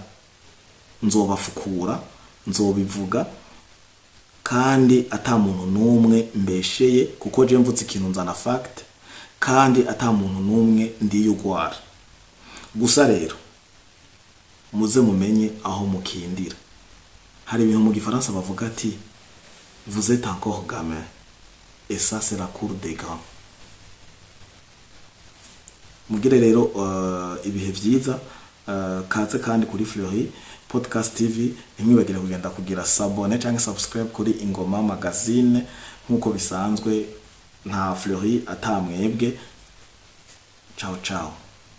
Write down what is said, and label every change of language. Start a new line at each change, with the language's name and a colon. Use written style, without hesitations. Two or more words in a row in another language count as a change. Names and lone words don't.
Rundi: Nzobafukura, nzobivuga, kandi ata muntu numwe mbesheye, kuko je mvutse ikintu nzana fact, kandi ata muntu numwe ndiyugwara. Gusa rero muze mumenye aho mukindira. Hari ibintu mu gifaransa bavuga ati
French: vous êtes encore gamin et ça c'est la cour des grands.
Rundi: Mugire rero ibihe vyiza, kaze kandi kuri Fleury Podcast TV. Ntimwibagire kugenda kugira sabone canke subscribe kuri Ingoma Magazine nkuko bisanzwe. Nta Fleury atamwebwe.
Italian: Ciao ciao.